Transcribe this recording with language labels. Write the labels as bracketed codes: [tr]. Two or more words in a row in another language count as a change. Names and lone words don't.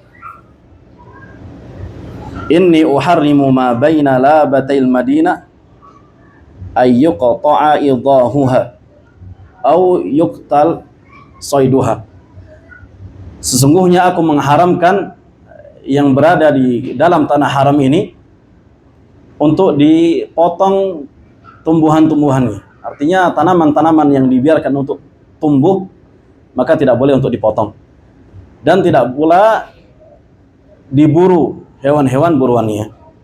[ar] "إني أحرم ما بين لابتي المدينة أن يقطع عضاهها أو يقتل صيدها." [id] Sesungguhnya aku mengharamkan yang berada di dalam tanah haram ini untuk dipotong tumbuhan-tumbuhannya. Artinya tanaman-tanaman yang dibiarkan untuk tumbuh maka tidak boleh untuk dipotong, dan tidak pula diburu hewan-hewan buruannya.